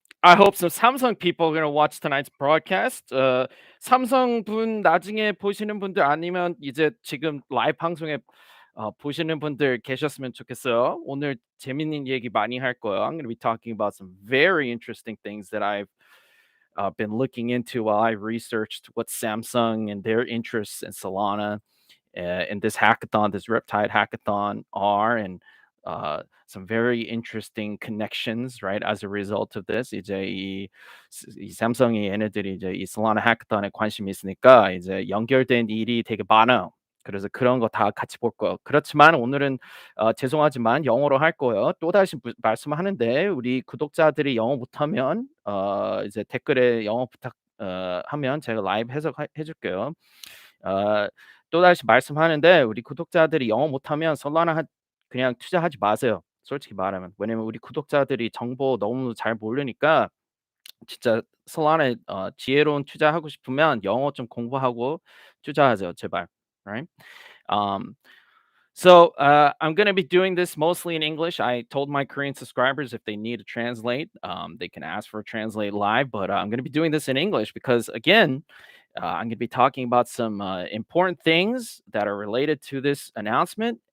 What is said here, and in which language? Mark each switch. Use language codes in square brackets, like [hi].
[en] I hope some Samsung people are gonna watch tonight's broadcast. [ko] 삼성 분 나중에 보시는 분들 아니면 이제 지금 라이브 방송에 보시는 분들 계셨으면 좋겠어요. 오늘 재밌는 얘기 많이 할 거예요. [en] I'm gonna be talking about some very interesting things that I've been looking into while I researched what Samsung and their interests in Solana in this hackathon, this Riptide hackathon are, and some very interesting connections, right? As a result of this, [ko] 이제 이 삼성이 얘네들이 이제 이 솔라나 hackathon에 관심이 있으니까 이제 연결된 일이 되게 많아요. 그래서 그런 거 다 같이 볼 거예요. 그렇지만 오늘은 죄송하지만 영어로 할 거예요. 또다시 말씀하는데 우리 구독자들이 영어 못하면 이제 댓글에 영어 부탁 하면 제가 라이브 해석해 줄게요. 어 또다시 말씀하는데 우리 구독자들이 영어 못하면 솔라나 그냥 투자하지 마세요. 솔직히 말하면. 왜냐면 우리 구독자들이 정보 너무 잘 모르니까 진짜 솔라나에 지혜로운 투자하고 싶으면 영어 좀 공부하고 투자하세요, 제발. [en] Right? Um, I'm going to be doing this mostly in English. I told my Korean subscribers if they need to translate, they can ask for a translate live. But I'm going to be doing this in English because, again, I'm going to be talking about some important things that are related to this announcement.